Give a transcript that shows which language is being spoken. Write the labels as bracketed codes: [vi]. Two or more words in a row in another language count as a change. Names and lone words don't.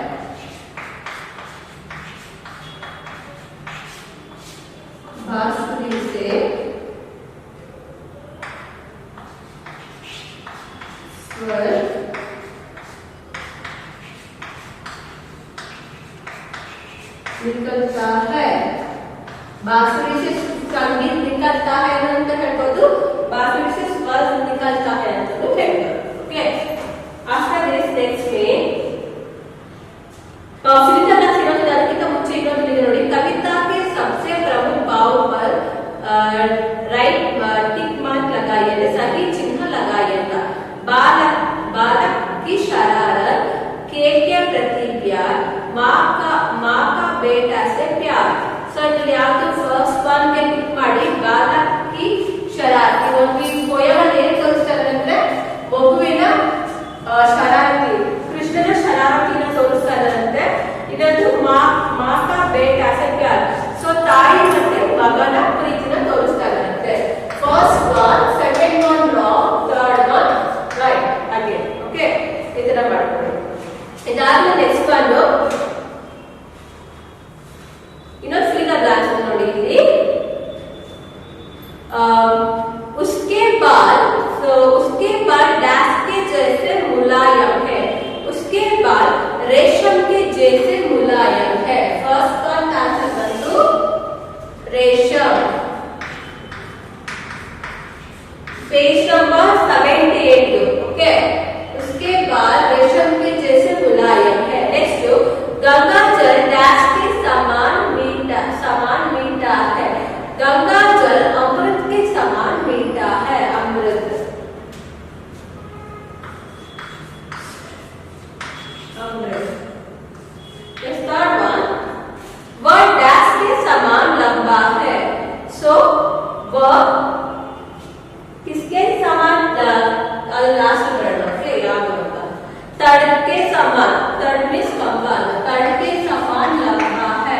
[hi] बांसुरी से स्वर निकलता है। बांसुरी से संगीत निकलता है [kn] ಅಂತ ಹೇಳ್ಬೋದು। [hi] बांसुरी से स्वर निकलता है [kn] ಅಂತ ಹೇಳ್ಬೋದು। [hi] ओके, [en] after this next [hi] में कविता का सिरों [kn] ಅದಕ್ಕಿಂತ ಮುಂಚೆ ಇನ್ನೊಂದು ಇದೆ ನೋಡಿ। [hi] कविता के सबसे प्रमुख भाव पर [en] right tick mark [hi] लगाइए, सही चिन्ह लगाइए। बालक बालक की शरारत, के प्रति प्यार, माँ का बेटा से प्यार। [kn] सो ಇಲ್ಲಿ ಯಾವುದು [en] first one [kn] ಗೆ ಟಿಕ್ ಮಾಡಿ [hi] बालक की शरारती। [kn] ಒಂದು ಈ ಪೋಯಮ್ ಅಲ್ಲಿ ಏನು ತೋರಿಸ್ತಾರೆ ಅಂದ್ರೆ ಮಗುವಿನ ಶರಾರತಿ, ಕೃಷ್ಣನ ಶರಾರತಿನ ತೋರಿಸ್ತಾ ಇದ್ದಾರಂತೆ। ಇದೊಂದು [hi] माँ का बेटा से प्यार, [kn] ಸೊ ತಾಯಿ ಮತ್ತೆ ಮಗನ ಪ್ರೀತಿನ ತೋರಿಸ್ತಾ ಇದ್ದಾರಂತೆ। [en] first one, second one wrong, third one right again. [kn] ಓಕೆ, ಈ ತರ ಮಾಡ್ಕೊಳ್ಳಿ। ಇದಾದ್ಮೇಲೆ [en] next one [kn] ಇನ್ನೊಂದು [en] fill blanks [kn] ನೋಡಿ ಇಲ್ಲಿ। [hi] उसके बाल डैश के जैसे मुलायम है। उसके बाल रेशम के जैसे मुलायम है। [en] first one answer [hi] बंधु रेशम। [en] page number 78. [hi] ओके, उसके बाल रेशम के जैसे मुलायम है। नेक्स्ट, गंगा जल डैश के समान मीठा है। गंगा जल अमृत के समान मीठा है। अमृत। [en] Next third one, [hi] वह डैश के समान लंबा है. So वह किसके समान [en] last word okay [hi] याद होगा. तड़ के समान, तड़ मींस कंकाल, तड़ के समान लंबा है.